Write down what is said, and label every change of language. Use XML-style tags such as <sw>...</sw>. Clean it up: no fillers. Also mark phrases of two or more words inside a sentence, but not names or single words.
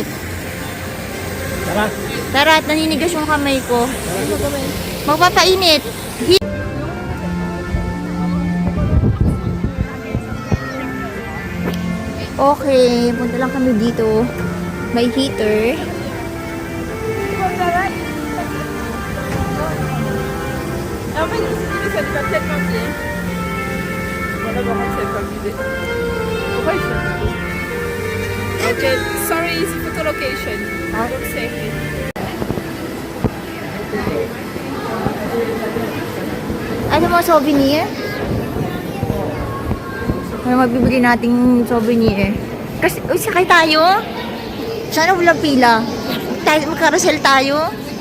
<tl>Tara. Tara, at naninigas yung kamay ko. Magpapainit. Okay, punta lang kami dito. May heater.</tl> <fr>En fait, je me suis dit que ça lui va tellement bien. Voilà comment c'est pas l'idée. Pourquoi il fait</fr> <en>Ok, sorry, it's photo location. Look safely.</en> <tl>Ano mo, souvenir? Ano mabibili nating souvenir? Kasi, uy, sakay tayo. Sana walang pila. Magkarasel tayo.</tl>